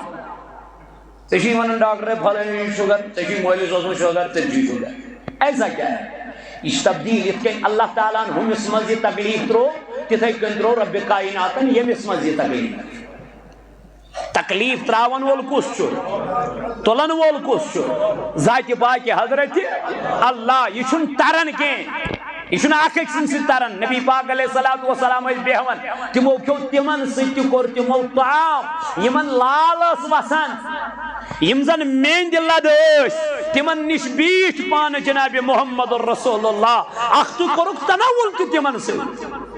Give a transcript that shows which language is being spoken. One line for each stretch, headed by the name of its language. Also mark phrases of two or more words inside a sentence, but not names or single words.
Kashmiri: ژےٚ چھُے ونان ڈاکٹر فلٲنی شُگر ژےٚ چھُے مٲلِس اوسمُت شُگر ژےٚ چھُے شُگر
Urdu: ایسا کیا ہے
Kashmiri: یہ چھِ تبدیل یِتھ کٔنۍ اللہ تعالیٰ ہن ہُمِس منٛز یہِ تکلیٖف ترٛوو تِتھَے کٔنۍ ترٛوو ربِ کائناتن ییٚمِس منٛز یہِ تکلیٖف تکلیٖف ترٛاوان وول کُس چھُ تُلن وول کُس چھُ ذاتِ پاکہِ حضرتِ اللہ یہِ چھُنہٕ تران کینٛہہ یہ چھُنہٕ اکھ أکۍ سٕنٛدۍ سۭتۍ تران نبی پاک
Arabic: علیہ الصلوۃ والسلام
Kashmiri: ٲسۍ بیہوان تِمو کھیوٚو تِمن سۭتۍ تہِ کوٚر تِمو طعام یِمن لال ٲس وسان یم زن میٚنٛدِ لد ٲسۍ تِمن نِش بیٖٹھۍ پانہٕ جناب محمد رسول اللہ اکھ تہٕ کوٚرُکھ تناول تہِ تِمن سۭتۍ